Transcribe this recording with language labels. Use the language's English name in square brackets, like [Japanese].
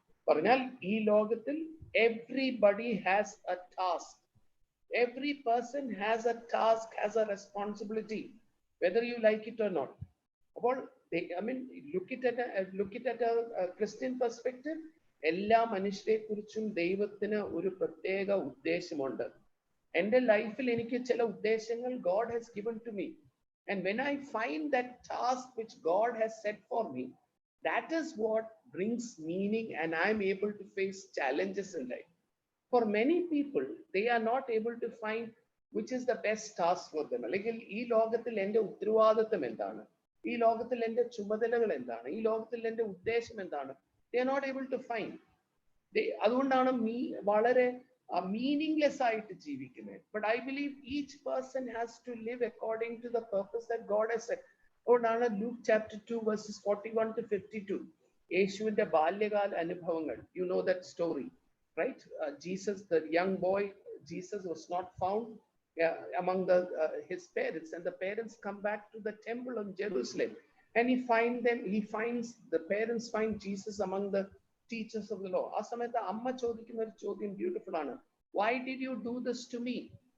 [Malayalam] പറഞ്ഞാൽ ഈ ലോകത്തിൽ [English] everybody has a task. Every person has a task, has a responsibility, whether you like it or not. I mean, look it at a Christian perspective. [Malayalam] എല്ലാ മനുഷ്യരെ കുറിച്ചും ദൈവത്തിന് ഒരു പ്രത്യേക ഉദ്ദേശമുണ്ട്. എൻ്റെ ലൈഫിൽ എനിക്ക് ചില ഉദ്ദേശങ്ങൾ [English] God has given to me, and when I find that task which God has set for me, that is what brings meaning, and I'm able to face challenges in life. For many people, they are not able to find which is the best task for them. [Malayalam] അല്ലെങ്കിൽ ഈ ലോകത്തിൽ എൻ്റെ ഉത്തരവാദിത്വം എന്താണ്, ഈ ലോകത്തിൽ എൻ്റെ ചുമതലകൾ എന്താണ്, ഈ ലോകത്തിൽ എൻ്റെ ഉദ്ദേശം എന്താണ്, [English] they are not able to find. [Malayalam] അതുകൊണ്ടാണ് വളരെ meaningless ആയിട്ട് ജീവിക്കുന്നത്. [English] But I believe each person has to live according to the purpose that God has set. [Malayalam] അതുകൊണ്ടാണ് [English] Luke chapter 2 verses 41 to 52 [Malayalam] യേശുവിന്റെ ബാല്യകാല അനുഭവങ്ങൾ. [English] You know that story. Right? Jesus, the young boy, Jesus was not found among his parents, and the parents come back to the temple of Jerusalem, and the parents find Jesus among the teachers of the law. [Malayalam] Asamatha amma chodikkunna oru chodyam beautiful aanu. [English] Why did you do this to me?